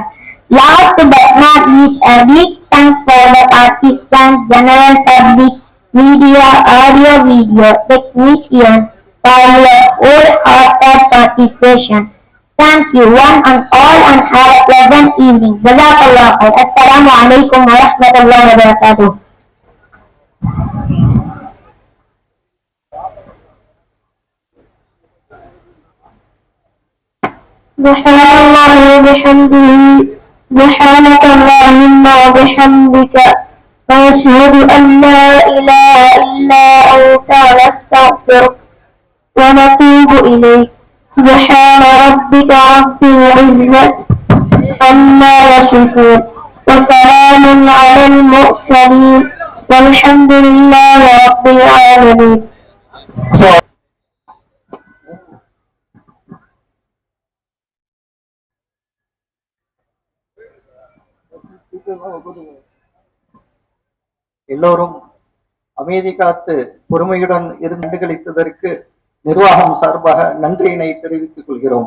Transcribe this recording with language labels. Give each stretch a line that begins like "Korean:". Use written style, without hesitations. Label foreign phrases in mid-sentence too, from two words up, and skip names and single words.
English: Last but not least, a big thanks for the participants, general public, media, audio, video, technicians for your wholehearted participation. Thank you one and all and have a pleasant evening.
Arabic: جزاك الله خير. السلام عليكم ورحمة الله وبركاته سبحان الله وبحمده. سبحانك اللهم وبحمدك ونشهد أن لا إله إلا أنت ونستغفرك ونتوب إليك سبحان ربك رب العزة عما يصفون وسلام على المرسلين والحمد لله رب العالمين.
Tamil: எல்லோரும் அமைதி காத்து பொறுமையுடன் இருந்து கண்டுகளித்ததற்கு நிர்வாகம் சார்பாக நன்றியினை தெரிவித்துக் கொள்கிறோம்.